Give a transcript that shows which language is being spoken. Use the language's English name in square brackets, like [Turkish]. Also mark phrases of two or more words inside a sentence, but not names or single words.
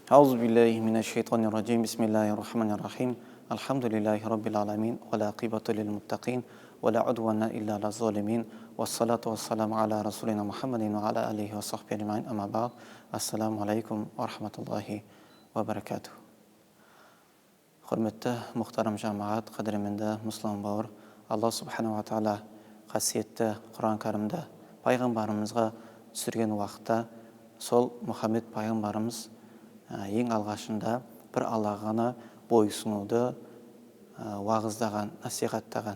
[Arabic] أعوذ بالله من الشيطان الرجيم بسم الله الرحمن الرحيم الحمد لله رب العالمين والعاقبة للمتقين ولا عدوان إلا على الظالمين والصلاة والسلام على رسولنا محمد وعلى آله وصحبه أجمعين أما بعد السلام عليكم ورحمة الله وبركاته. [Kazakh] Құрметті мұхтарам жамағат, қадірменді мұсылман бауыр, Алла [Arabic] سبحانه وتعالى [Kazakh] қасиетті Құран кәрімді пайғамбарымызға түсірген уақытта сол Мұхаммед пайғамбарымыз ең алғашында бір Аллаға ғана бойсұнуды уағыздаған, насихаттаған.